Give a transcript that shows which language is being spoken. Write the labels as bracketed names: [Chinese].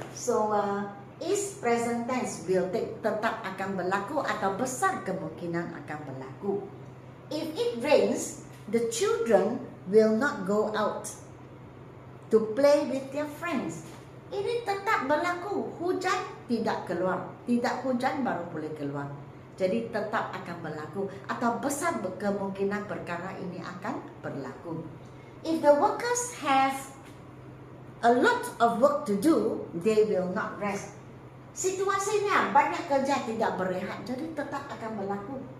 [English] So is present tense will take [Malay] tetap akan berlaku atau besar kemungkinan akan berlaku. [English] If it rains, the children will not go out to play with their friends. [Malay] Ini tetap berlaku. Hujan tidak keluar. Tidak hujan baru boleh keluar. Jadi tetap akan berlaku atau besar kemungkinan perkara ini akan berlaku. [English] If the workers have a lot of work to do, they will not rest. [Malay] Situasinya banyak kerja tidak berehat, jadi tetap akan berlaku.